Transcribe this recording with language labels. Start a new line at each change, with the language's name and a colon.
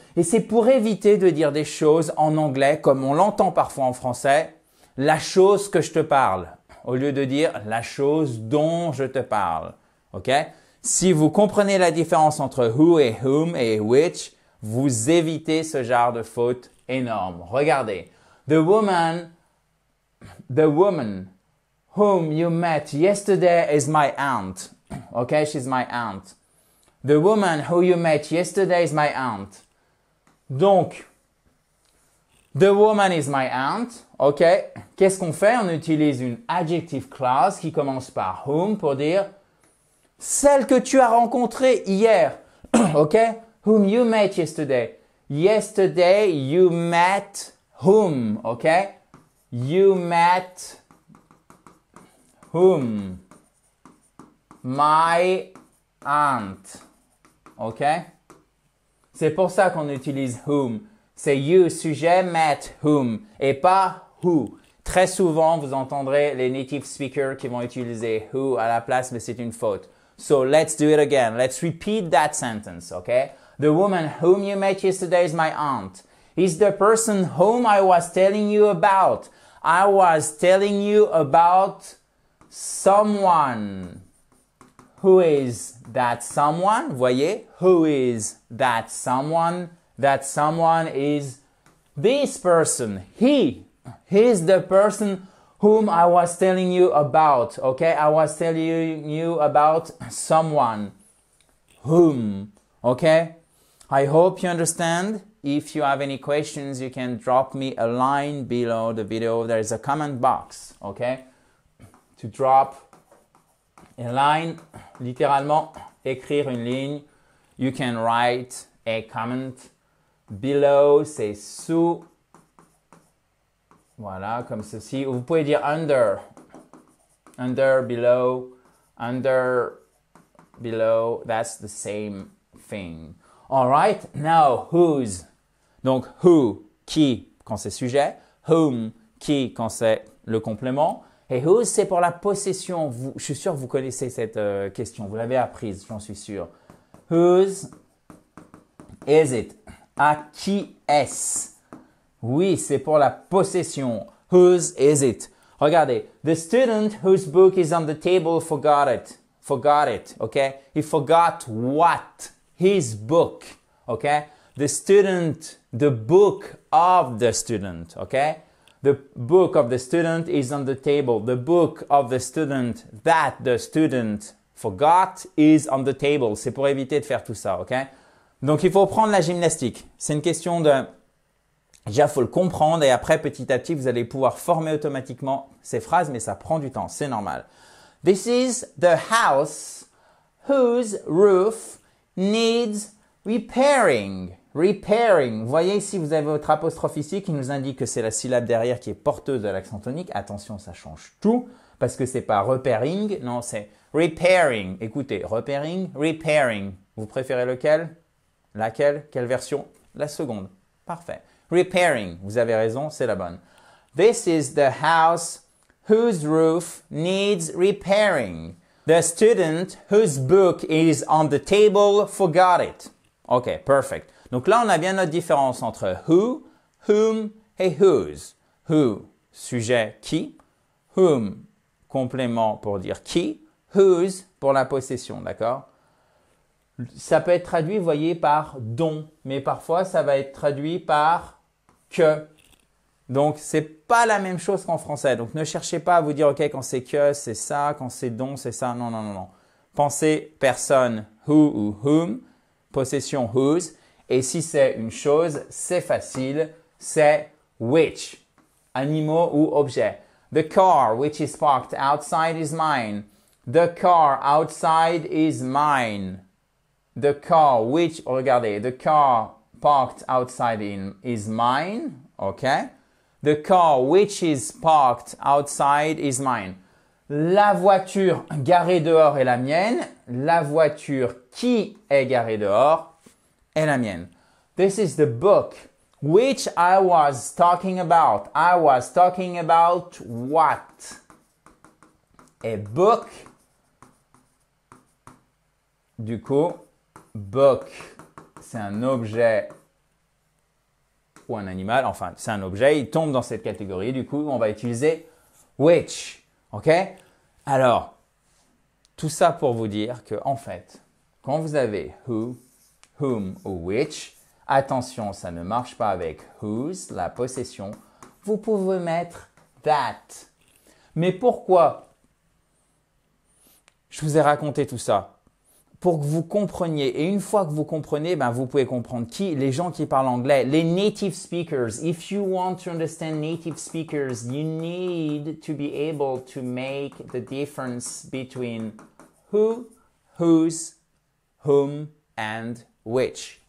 French: Et c'est pour éviter de dire des choses en anglais, comme on l'entend parfois en français, la chose que je te parle, au lieu de dire la chose dont je te parle. OK? Si vous comprenez la différence entre who et whom et which, vous évitez ce genre de faute énorme. Regardez.
English: The woman whom you met yesterday is my aunt. Okay, she's my aunt. The woman who you met yesterday is my aunt. Donc, the woman is my aunt.
French: OK. Qu'est-ce qu'on fait? On utilise une adjective clause qui commence par whom pour dire celle que tu as rencontrée hier.
English: OK? Whom you met yesterday. Yesterday, you met whom. OK? You met whom? My aunt. OK?
French: C'est pour ça qu'on utilise whom. C'est you, sujet, met whom et pas who. Très souvent, vous entendrez les native speakers qui vont utiliser who à la place, mais c'est une faute.
English: So let's do it again. Let's repeat that sentence, okay? The woman whom you met yesterday is my aunt. He's the person whom I was telling you about. I was telling you about someone. Who is that someone? Voyez? Who is that someone? That someone is this person. He's the person whom I was telling you about. Okay? I was telling you about someone. Whom. Okay? I hope you understand. If you have any questions, you can drop me a line below the video. There is a comment box. Okay? To drop a line,
French: littéralement, écrire une ligne.
English: You can write a comment below,
French: c'est sous. Voilà, comme ceci. Vous pouvez dire under. Under, below.
English: Under, below. That's the same thing. All right. Now, whose.
French: Donc, who, qui, quand c'est sujet. Whom, qui, quand c'est le complément. Et whose, c'est pour la possession. Je suis sûr que vous connaissez cette question. Vous l'avez apprise, j'en suis sûr.
English: Whose is it?
French: À qui est-ce? Oui, c'est pour la possession.
English: Whose is it? Regardez. The student whose book is on the table forgot it. Forgot it, okay? He forgot what? His book, okay? The student, the book of the student, okay? The book of the student is on the table. The book of the student that the student forgot is on the table.
French: C'est pour éviter de faire tout ça, ok? Donc, il faut prendre la gymnastique. C'est une question de... Déjà, il faut le comprendre et après, petit à petit, vous allez pouvoir former automatiquement ces phrases, mais ça prend du temps, c'est normal.
English: This is the house whose roof needs repairing. Repairing.
French: Vous voyez ici, vous avez votre apostrophe ici qui nous indique que c'est la syllabe derrière qui est porteuse de l'accent tonique. Attention, ça change tout parce que c'est pas repairing, non, c'est repairing. Écoutez, repairing, repairing. Vous préférez lequel? Laquelle? Quelle version? La seconde. Parfait. Repairing. Vous avez raison, c'est la bonne.
English: This is the house whose roof needs repairing. The student whose book is on the table forgot it. OK, perfect.
French: Donc là, on a bien notre différence entre who, whom et whose. Who, sujet qui. Whom, complément pour dire qui. Whose, pour la possession, d'accord? Ça peut être traduit, vous voyez, par dont. Mais parfois, ça va être traduit par que. Donc, c'est pas la même chose qu'en français. Donc, ne cherchez pas à vous dire, OK, quand c'est que, c'est ça. Quand c'est dont, c'est ça. Non, non, non, non. Pensez personne, who ou whom. Possession, whose. Et si c'est une chose, c'est facile, c'est which. Animaux ou objets.
English: The car which is parked outside is mine. The car outside is mine. The car which, regardez, the car parked outside is mine. Okay? The car which is parked outside is mine.
French: La voiture garée dehors est la mienne. La voiture qui est garée dehors est la mienne.
English: This is the book which I was talking about. I was talking about what? A book.
French: Du coup, book, c'est un objet ou un animal. Enfin, c'est un objet. Il tombe dans cette catégorie. Du coup, on va utiliser which. OK? Alors, tout ça pour vous dire que, en fait, quand vous avez who, whom ou which, attention, ça ne marche pas avec whose, la possession. Vous pouvez mettre that. Mais pourquoi je vous ai raconté tout ça? Pour que vous compreniez. Et une fois que vous comprenez, ben, vous pouvez comprendre qui? Les gens qui parlent anglais, les native speakers.
English: If you want to understand native speakers, you need to be able to make the difference between who, whose, whom, and which.